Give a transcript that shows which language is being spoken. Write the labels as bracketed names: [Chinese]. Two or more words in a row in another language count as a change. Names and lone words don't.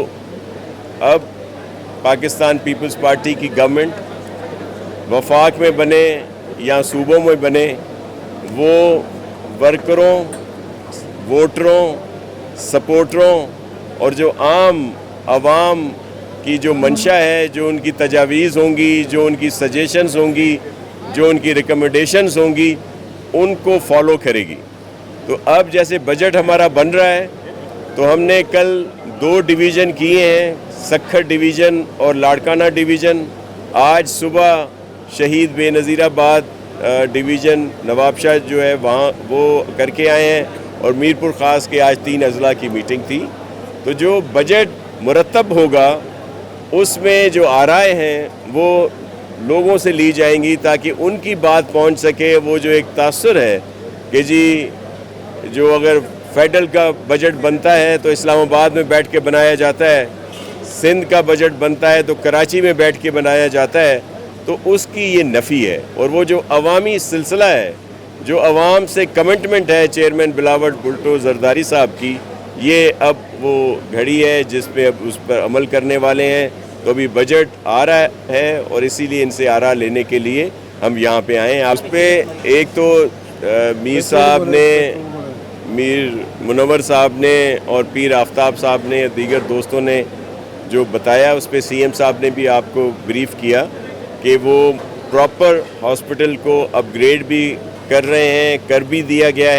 [Urdu] اب پاکستان پیپلز پارٹی کی گورنمنٹ وفاق میں بنے یا صوبوں میں بنے وہ ورکروں، ووٹروں، سپورٹروں اور جو عام عوام کی جو منشا ہے، جو ان کی تجاویز ہوں گی، جو ان کی سجیشنز ہوں گی، جو ان کی ریکمنڈیشنز ہوں گی، ان کو فالو کرے گی. تو اب جیسے بجٹ ہمارا بن رہا ہے تو ہم نے کل 2 ڈویژن کیے ہیں، سکھر ڈویژن اور لاڑکانہ ڈویژن. آج صبح شہید بینظیرآباد ڈویژن نوابشاہ جو ہے وہاں وہ کر کے آئے ہیں اور میرپور خاص کے آج 3 اضلاع کی میٹنگ تھی. تو جو بجٹ مرتب ہوگا اس میں جو آراء ہیں وہ لوگوں سے لی جائیں گی تاکہ ان کی بات پہنچ سکے. وہ جو ایک تاثر ہے کہ جی جو اگر فیڈرل کا بجٹ بنتا ہے تو اسلام آباد میں بیٹھ کے بنایا جاتا ہے، سندھ کا بجٹ بنتا ہے تو کراچی میں بیٹھ کے بنایا جاتا ہے، تو اس کی یہ نفی ہے. اور وہ جو عوامی سلسلہ ہے، جو عوام سے کمٹمنٹ ہے چیئرمین بلاول بھٹو زرداری صاحب کی، یہ اب وہ گھڑی ہے جس پہ اب اس پر عمل کرنے والے ہیں. تو ابھی بجٹ آ رہا ہے اور اسی لیے ان سے آراء لینے کے لیے ہم یہاں پہ آئے ہیں. اس پر ایک تو میر صاحب نے، میر منور صاحب نے اور پیر آفتاب صاحب نے، دیگر دوستوں نے جو بتایا اس پر CM صاحب نے بھی آپ کو بریف کیا کہ وہ [English] proper hospital [Urdu] کو اپگریڈ بھی کر رہے ہیں، کر بھی دیا گیا ہے.